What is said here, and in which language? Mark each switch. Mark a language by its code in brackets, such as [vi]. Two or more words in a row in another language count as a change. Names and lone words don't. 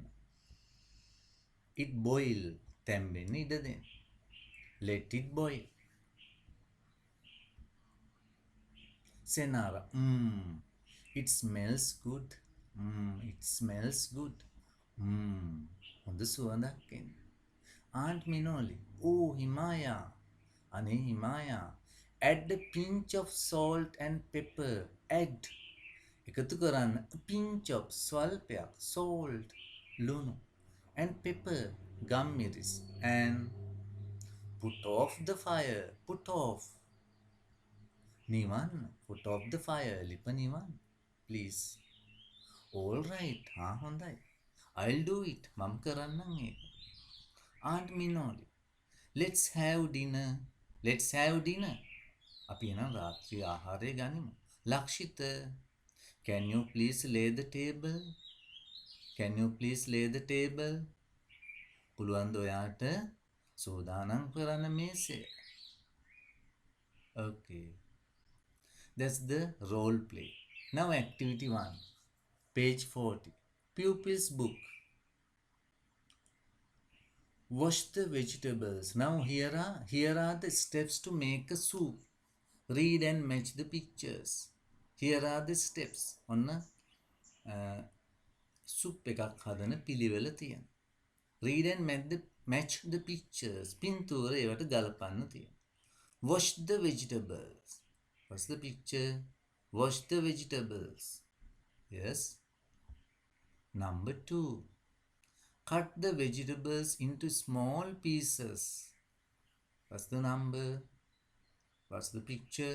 [en] It boil. [si] තැම්බෙන්න ඉඩ දෙන්න. [en] Let it boil. Senara, it smells good. It smells good. [si] හොඳ සුවඳක් එන්නේ. [en] Aunt Minoli, oh Himaya, අනේ Himaya, add a pinch of salt and pepper. Add, [si] එකතු කරන්න. [en] A pinch of ස්වල්පයක්, salt, ලුණු, and pepper, ගම්මිරිස්, and put off the fire. Put off. නිවන්න. Put off the fire. [si] ලිප නිවන්න. [en] Please. All right. [si] හා හොඳයි. [en] I'll do it. [si] මම කරන්නම් ඒක. [en] Aunt Minoli. Let's have dinner. Let's have dinner. [si] අපි එනම් රාත්‍රී ආහාරය ගනිමු. [en] Lakshita. Can you please lay the table? Can you please lay the table? [si] පුළුවන්ද ඔයාට සූදානම් කරන්න මේසය? [en] Okay. That's the role play. Now activity 1. Page 40. Pupil's book. Wash the vegetables. Now here are the steps to make a soup. Read and match the pictures. Here are the steps. [si] ඔන්න soup එකක් හදන පිළිවෙල තියෙන. [en] Read and match the pictures. [si] පින්තූර ඒවට ගලපන්න තියෙන. [en] Wash the vegetables. What's the picture? Wash the vegetables. Yes. Number 2. Cut the vegetables into small pieces. What's the number? What's the picture?